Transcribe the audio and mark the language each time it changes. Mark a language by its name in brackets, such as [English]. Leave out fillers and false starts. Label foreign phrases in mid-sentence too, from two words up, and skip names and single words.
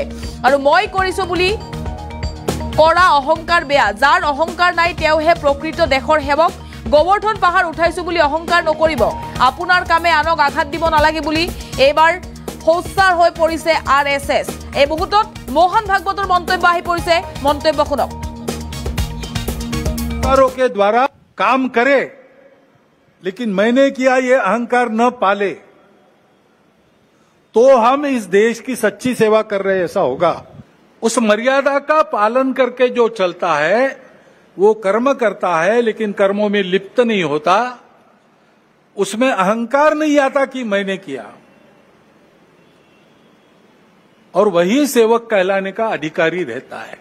[Assamese] আৰু মই কৰিছো বুলি কৰা অহংকাৰ বেয়া, যাৰ অহংকাৰ নাই তেওঁহে প্ৰকৃত দেশৰ সেৱক। গোৱৰ্ধন পাহাৰ উঠাইছো বুলি অহংকাৰ নকৰিব, আপোনাৰ কামে আনক আঘাত দিব নালাগে বুলি এইবাৰ সোচ্চাৰ হৈ পৰিছে আৰএছএছ। এই মুহূৰ্তত মোহন ভাগৱতৰ মন্তব্য আহি পৰিছে, মন্তব্য শুনক। [Hindi] के द्वारा काम करे लेकिन मैंने किया ये अहंकार न पाले तो हम इस देश की सच्ची सेवा कर रहे ऐसा होगा। उस मर्यादा का पालन करके जो चलता है वो कर्म करता है, लेकिन कर्मों में लिप्त नहीं होता, उसमें अहंकार नहीं आता कि मैंने किया, और वही सेवक कहलाने का अधिकारी रहता है।